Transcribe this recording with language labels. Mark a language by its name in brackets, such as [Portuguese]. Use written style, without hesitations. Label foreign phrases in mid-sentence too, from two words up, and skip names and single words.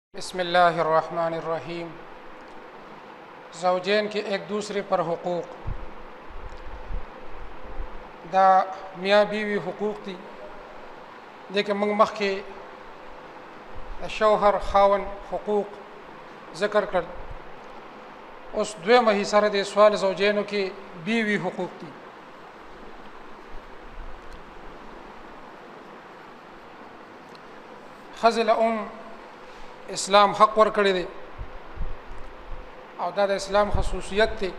[Arabic] بسم اللہ الرحمن الرحیم. [Urdu] زوجین کے ایک دوسرے پر حقوق. [Pashto] دا میاں بیوی حقوق دي لیکن موږ مخکې د شوهر خاون حقوق ذکر کړل. اوس دویمه حصه د سوال زوجینو کې بیوی حقوق دي. ښځې له اسلام حق ورکړی دی او دا د اسلام خصوصیت دی.